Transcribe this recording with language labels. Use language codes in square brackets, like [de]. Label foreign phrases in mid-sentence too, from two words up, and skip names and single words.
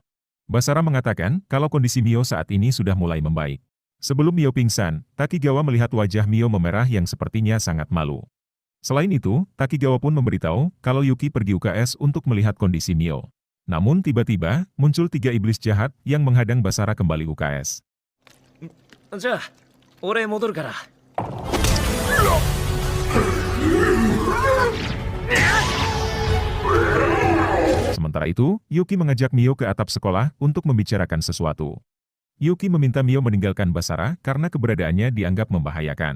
[id] Basara mengatakan kalau kondisi Mio saat ini sudah mulai membaik. Sebelum Mio pingsan, Takigawa melihat wajah Mio memerah yang sepertinya sangat malu. Selain itu, Takigawa pun memberitahu kalau Yuki pergi UKS untuk melihat kondisi Mio. Namun tiba-tiba, muncul 3 iblis jahat yang menghadang Basara kembali UKS. [ja] じゃあ俺戻るから。 [id] Sementara itu, Yuki mengajak Mio ke atap sekolah untuk membicarakan sesuatu. Yuki meminta Mio meninggalkan Basara karena keberadaannya dianggap membahayakan.